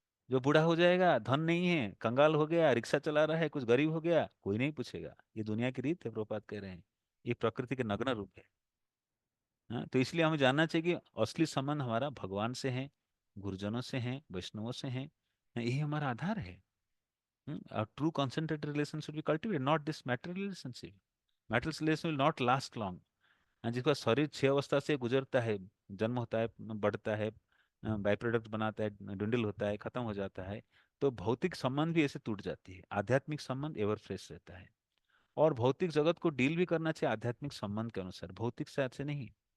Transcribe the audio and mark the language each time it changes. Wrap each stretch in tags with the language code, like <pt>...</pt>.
<hi>जो बूढ़ा हो जाएगा, धन नहीं है, कंगाल हो गया, रिक्शा चला रहा है, कुछ गरीब हो गया, कोई नहीं पूछेगा। ये दुनिया की रीत है, प्रभुपाद कह रहे हैं। ये प्रकृति के नग्न रूप है। तो इसलिए हमें जानना चाहिए कि असली संबंध हमारा भगवान से है, गुरुजनों से है, वैष्णवों से है। यही हमारा आधार है।</hi> <en>A true concentrated relation should be cultivated, not this material relationship. Material relation will not last long.</en> <hi>जिसका शरीर 6 अवस्था से गुजरता है, जन्म होता है, बढ़ता है, बाई प्रोडक्ट बनाता है, डुंडल होता है, खत्म हो जाता है। तो भौतिक संबंध भी ऐसे टूट जाती है, आध्यात्मिक संबंध</hi> <en>ever fresh</en> <hi>रहता है। और भौतिक जगत को डील भी करना चाहिए आध्यात्मिक संबंध के अनुसार, भौतिक शायद से नहीं।</hi>